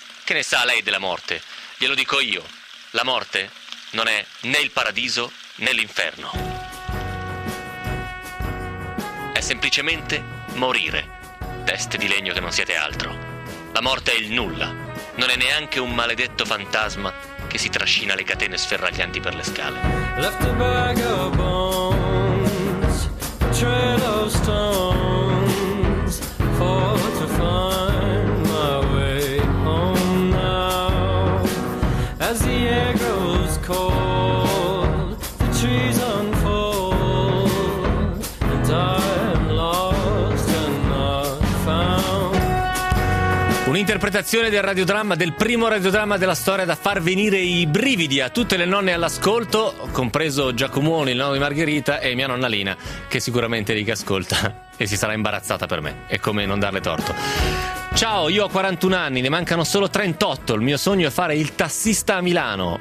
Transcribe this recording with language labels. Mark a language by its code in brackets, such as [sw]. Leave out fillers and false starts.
[it] Che ne sa lei della morte? Glielo dico io. La morte non è né il paradiso né l'inferno. È semplicemente morire, teste di legno che non siete altro. La morte è il nulla. Non è neanche un maledetto fantasma che si trascina le catene sferraglianti per le scale. [en] Left a bag of bones, a trail of stones, for to find my way home now. As the air grows cold, the trees unfold, and I am lost and not found. [it] Un'interpretazione del radiodramma, del primo radiodramma della storia, da far venire i brividi a tutte le nonne all'ascolto, compreso Giacomoni, il nonno di Margherita, e mia nonna Lina, che sicuramente lì che ascolta e si sarà imbarazzata per me. E come non darle torto. Ciao, io ho 41 anni, ne mancano solo 38. Il mio sogno è fare il tassista a Milano.